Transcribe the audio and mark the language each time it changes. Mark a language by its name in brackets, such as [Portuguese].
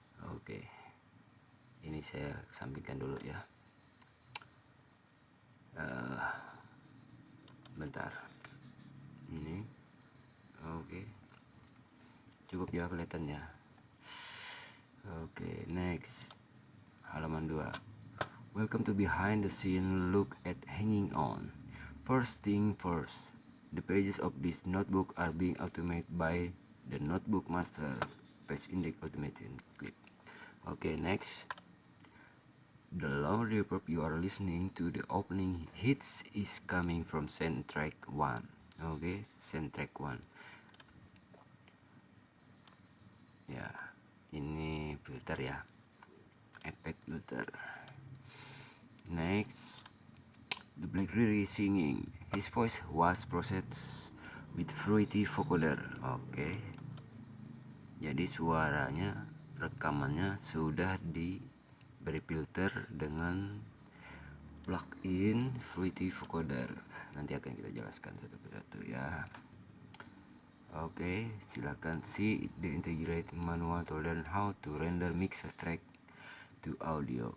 [Indonesian] Oke, ini saya sampaikan dulu ya. Bentar, ini oke, cukup ya kelihatan ya. Oke, next, halaman 2. [English] Welcome to behind the scene look at Hanging On. First thing first, the pages of this notebook are being automated by the notebook master. Page index automated. Click. Okay, next. The loud reverb you are listening to the opening hits is coming from soundtrack 1. Okay, soundtrack 1. [Indonesian] Ya, ini filter ya. Efek filter. Next. [English] The Black Riri singing. His voice was processed with fruity vocoder. [Indonesian] Oke. Jadi suaranya, rekamannya sudah diberi filter dengan plugin fruity vocoder. Nanti akan kita jelaskan satu persatu ya. Oke, silakan [English] see the integrated manual to learn how to render mixer track to audio.